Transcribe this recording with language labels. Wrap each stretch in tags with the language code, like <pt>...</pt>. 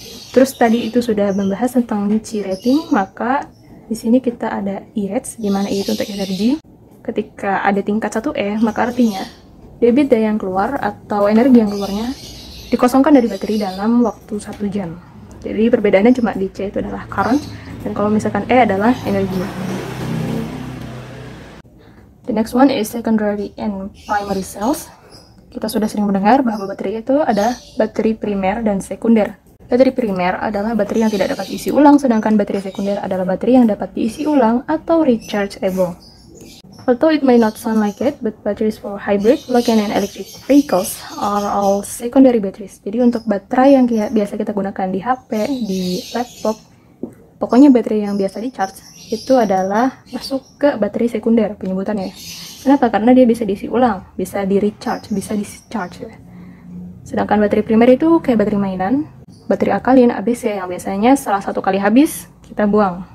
<id>Terus tadi itu sudah membahas tentang C rating, maka di sini kita ada E-rates, di mana E itu untuk energi. Ketika ada tingkat 1E, maka artinya debit daya yang keluar atau energi yang keluarnya dikosongkan dari baterai dalam waktu 1 jam. Jadi perbedaannya cuma di C itu adalah current, dan kalau misalkan E adalah energi.</id> <en>The next one is secondary and primary cells.</en> <id>Kita sudah sering mendengar bahwa baterai itu ada baterai primer dan sekunder. Baterai primer adalah baterai yang tidak dapat diisi ulang, sedangkan baterai sekunder adalah baterai yang dapat diisi ulang atau rechargeable.</id> <en>Although it may not sound like it, but batteries for hybrid, plug-in, and electric vehicles are all secondary batteries.</en> <id>Jadi untuk baterai yang biasa kita gunakan di HP, di laptop, pokoknya baterai yang biasa di charge, itu adalah masuk ke baterai sekunder penyebutannya. Kenapa? Karena dia bisa diisi ulang, bisa di recharge, bisa discharge. Sedangkan baterai primer itu kayak baterai mainan, baterai alkalin ABC yang biasanya setelah 1 kali habis kita buang.</id>